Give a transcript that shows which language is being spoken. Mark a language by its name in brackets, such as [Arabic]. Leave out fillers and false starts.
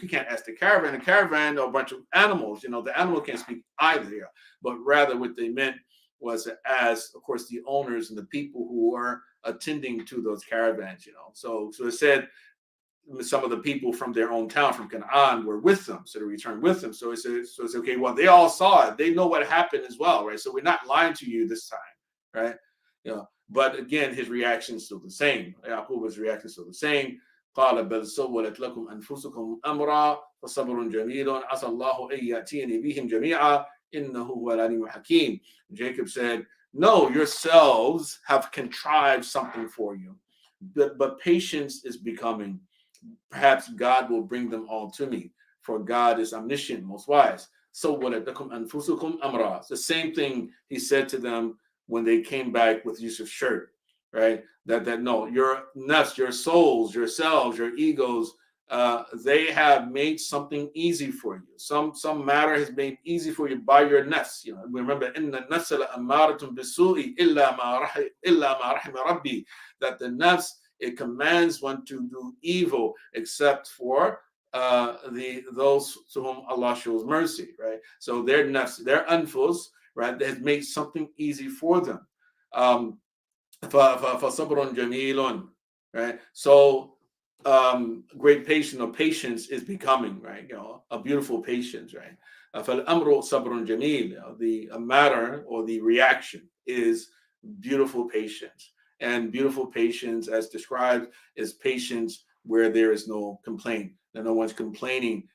[English] You can't ask the caravan. A caravan or a bunch of animals. The animal can't speak either, but rather what they meant was as, of course, the owners and the people who are attending to those caravans, So it said some of the people from their own town, from Canaan, were with them, so they returned with them. So it's okay. Well, they all saw it. They know what happened as well, right? So we're not lying to you this time, right? But again, his reaction is still the same. Yaqub's reaction is still the same. [Arabic] قال بل سولت لكم أنفسكم أمرا فصبر جميل عسى الله أن يأتيني بهم جميعا إنه هو العليم الحكيم. [English] Jacob said, no, yourselves have contrived something for you, but patience is becoming. Perhaps God will bring them all to me, for God is omniscient, most wise. So it's the same thing he said to them when they came back with Yusuf's shirt, right? That no, your nafs, your souls, yourselves, your egos, they have made something easy for you. Some matter has made easy for you by your nafs. Remember, [Arabic] inna nafsa la'ammaratun bisu'i illa ma rahima rabbi, [English] that the nafs, it commands one to do evil except for those to whom Allah shows mercy, right? So their nafs, their anfus, right, they have made something easy for them. [Arabic] فَصَبْرٌ جَمِيلٌ, right? [English] So great patience is becoming, right? A beautiful patience, right? [Arabic] فَالْأَمْرُ صَبْرٌ جَمِيلٌ, [English] the matter or the reaction is beautiful patience. And beautiful patience, as described, is patience where there is no complaint, that no one's complaining.